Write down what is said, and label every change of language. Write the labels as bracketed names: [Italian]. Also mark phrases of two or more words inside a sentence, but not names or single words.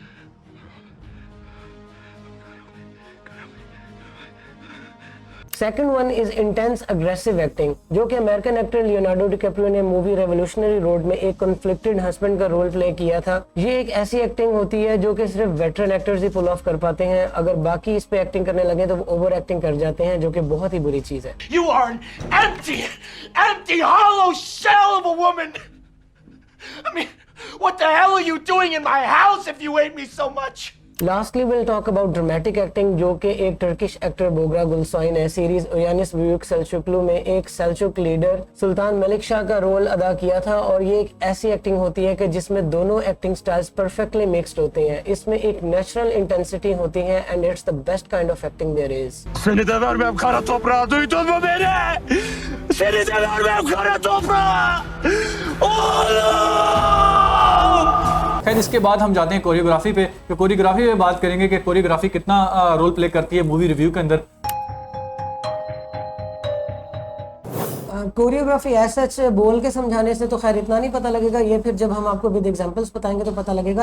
[English] Second one is intense aggressive acting, [Hindi] जो कि अमेरिकन एक्टर लियोनार्डो डिकैप्रियो ने मूवी रेवोल्यूशनरी रोड में एक [English] conflicted husband [Hindi] का [English] role play [Hindi] किया था। ये एक ऐसी एक्टिंग होती है जो कि सिर्फ [English] veteran actors [Hindi] ही [English] pull off [Hindi] कर पाते हैं। अगर बाकी इस पे एक्टिंग करने लगे तो वो [English] over acting [Hindi] कर जाते हैं, जो कि बहुत ही बुरी चीज है। [English] You are an empty, hollow shell of a woman. I mean, what the hell are you doing in my house if you hate me so much? Lastly we'll talk about dramatic acting, [Hindi] जो कि एक [English] Turkish actor [Hindi] बोगरा गुलसोई ने सीरीज ओयानिस ब्यूक सेल्चुकलू में एक [English] Seljuk leader [Hindi] सुल्तान मलिक शाह का रोल अदा किया था। और ये एक ऐसी एक्टिंग होती है कि जिसमें दोनों [English] acting styles perfectly mixed [Hindi] होते हैं। इसमें एक [English] natural intensity [Hindi] होती है [English] And it's the best kind of acting there is. [Turkish] Seni de vermem kara toprağa, duydun mu beni? Seni de vermem kara toprağa! Oğlum! [Hindi] खैर इसके बाद हम जाते हैं कोरियोग्राफी पे। तो कोरियोग्राफी पे बात करेंगे कि कोरियोग्राफी कितना [English] role play [Hindi] करती है [English] movie review [Hindi] के अंदर। कोरियोग्राफी ऐसा सच बोल के समझाने से तो खैर इतना नहीं पता लगेगा, ये फिर जब हम आपको [English] with examples [Hindi] बताएंगे तो पता लगेगा।